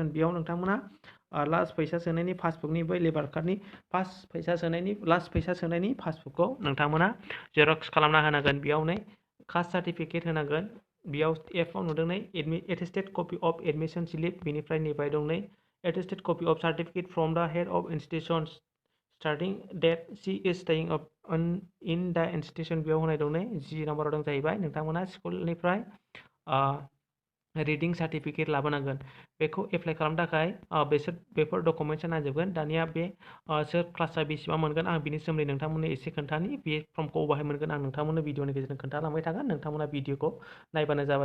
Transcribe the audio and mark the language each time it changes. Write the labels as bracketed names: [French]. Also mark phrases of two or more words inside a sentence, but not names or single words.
[Bodo] बेयाव नोंथांमोना लास्ट फैसा सोनायनि पासबुकनि बै [English] labour card [Bodo] लास्ट फैसा सोनायनि पासबुकखौ नोंथांमोना जेरक्स खालामना होनांगोन। बेयाव [English] caste certificate [Bodo] होनांगोन। बेयाव एफआव नुदों [English] attested copy of admission slip. [Bodo] बेनिफ्राय नैबाय दं [English] attested copy of certificate from the head of institution starting date she is staying in the institution. [Bodo] बेयाव होनाय दं G नाम्बाराव दं जाहैबाय नोंथांमोना स्कुलनिफ्राय [English] reading certificate [Bodo] लाबोनांगोन। बेखौ एप्लाइ खालामनो थाखाय बेफोर डकुमेन्ट्सआ नांजोबगोन। दानिया बे सोर क्लासआ बेसेबां मोनगोन आं बिनि सोमोन्दै नोंथांमोननो एसे खोन्थानि। बे फर्मखौ बबेहाय मोनगोन आं नोंथांमोननो भिडिअनि गेजेरजों खोन्थालांबाय थागोन, नोंथांमोना भिडिअखौ नायबानो जाबाय।